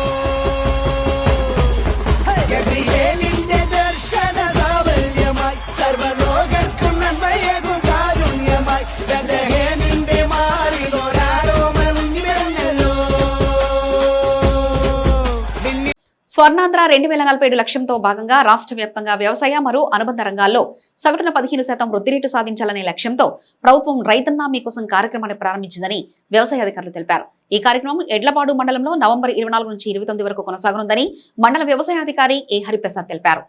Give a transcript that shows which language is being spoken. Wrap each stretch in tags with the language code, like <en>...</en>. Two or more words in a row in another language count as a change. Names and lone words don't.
<ml>ഗബ്രിയേലിന്റെ ദർശന സാവല്യമായി സർവലോകർക്കും നന്മയേകും കാരുണ്യമായി ബെത്ലഹേമിന്റെ മാറിലൊരാരോമൽ ഉണ്ണി പിറന്നല്ലോ.</ml> <te>స్వర్ణాంధ్ర 2047 లక్ష్యంతో భాగంగా రాష్ట్ర వ్యాప్తంగా వ్యవసాయ మరియు అనుబంధ రంగాల్లో సగటున 15% వృద్ధి రేటు సాధించాలనే లక్ష్యంతో ప్రభుత్వం రైతన్నా మీకోసం కార్యక్రమాన్ని ప్రారంభించిందని వ్యవసాయ అధికారులు తెలిపారు. ఈ కార్యక్రమం ఎడ్లపాడు మండలంలో నవంబర్ 24 నుంచి 29 వరకు కొనసాగనుందని మండల వ్యవసాయ అధికారి ఏ హరిప్రసాద్ తెలిపారు.</te>